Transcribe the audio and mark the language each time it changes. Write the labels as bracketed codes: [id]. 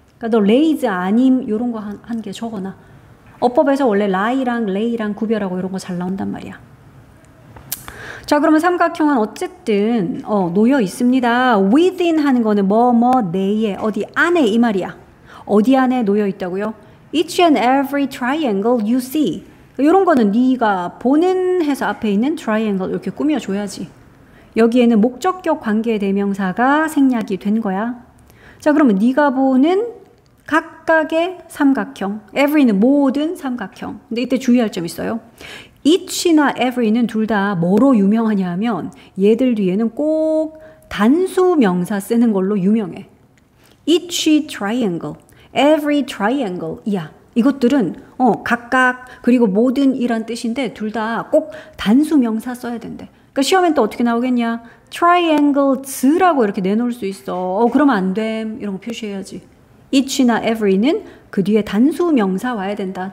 [ko] 그러니까 너 lays 아님 이런 거 한 개 적어놔. 어법에서 원래 lie랑 lay랑 구별하고 이런 거 잘 나온단 말이야. 자, 그러면 삼각형은 어쨌든 놓여 있습니다. within 하는 거는 뭐뭐 내에 어디 안에 이 말이야. 어디 안에 놓여 있다고요? [en] Each and every triangle you see. [ko] 이런 거는 네가 보는 해서 앞에 있는 triangle 이렇게 꾸며줘야지. 여기에는 목적격 관계대명사가 생략이 된 거야. 자, 그러면 네가 보는 각각의 삼각형. every는 모든 삼각형. 근데 이때 주의할 점 있어요. each나 every는 둘 다 뭐로 유명하냐 하면 얘들 뒤에는 꼭 단수 명사 쓰는 걸로 유명해. [en] each triangle, every triangle. [ko] 이야. 이것들은 각각 그리고 모든 이란 뜻인데 둘 다 꼭 단수 명사 써야 된대. 그러니까 시험엔 또 어떻게 나오겠냐? triangles라고 이렇게 내놓을 수 있어. 그러면 안 됨. 이런 거 표시해야지. each나 every는 그 뒤에 단수 명사 와야 된다.